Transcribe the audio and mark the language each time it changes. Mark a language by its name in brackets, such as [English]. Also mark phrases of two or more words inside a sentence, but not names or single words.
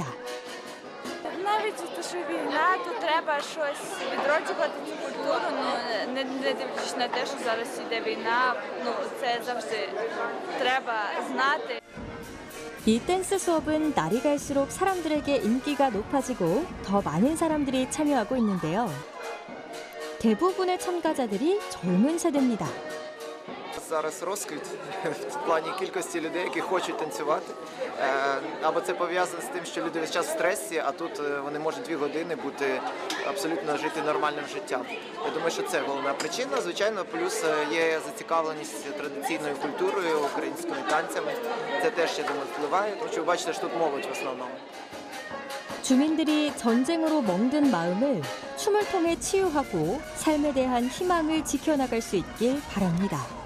[Ukrainian] Навіть що війна, то треба щось відроджувати цю культуру, не дивлячись на те, що зараз іде війна, це завжди треба знати. [Korean] 이 댄스 수업은 날이 갈수록 사람들에게 인기가 높아지고 더 많은 사람들이 참여하고 있는데요. 대부분의 참가자들이 젊은 세대입니다. [Ukrainian] Зараз розквіт в плані кількості людей, які хочуть танцювати. Або це пов'язано з тим, що люди весь час в стресі, а тут вони можуть 2 години бути абсолютно жити нормальним життям. Я думаю, що це головна причина. Звичайно, плюс є зацікавленість традиційною культурою, українськими танцями. Це теж, я думаю, впливає, тому що ви бачите, що тут молодь в основному. [Korean] 주민들이 전쟁으로 멍든 마음을 춤을 통해 치유하고 삶에 대한 희망을 지켜나갈 수 있길 바랍니다.